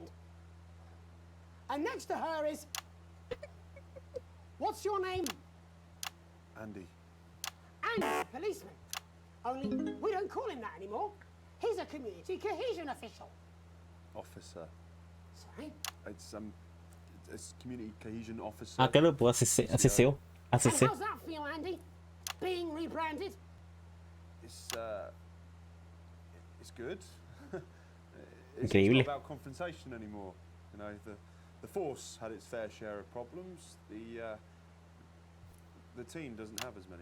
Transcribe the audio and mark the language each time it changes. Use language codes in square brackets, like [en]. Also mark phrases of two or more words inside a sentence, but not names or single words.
[en] And next to her is... What's your name? Andy. Andy, policeman. Only we don't call him that anymore. He's a community cohesion official. Officer. Sorry? It's community cohesion officer. [es] Ah, claro, pues ACCO. [en] And ACC. how's that feel, Andy? Being rebranded? It's good. It's [es] Increíble. [en] not about confrontation anymore. You know, the force had its fair share of problems. The team doesn't have as many.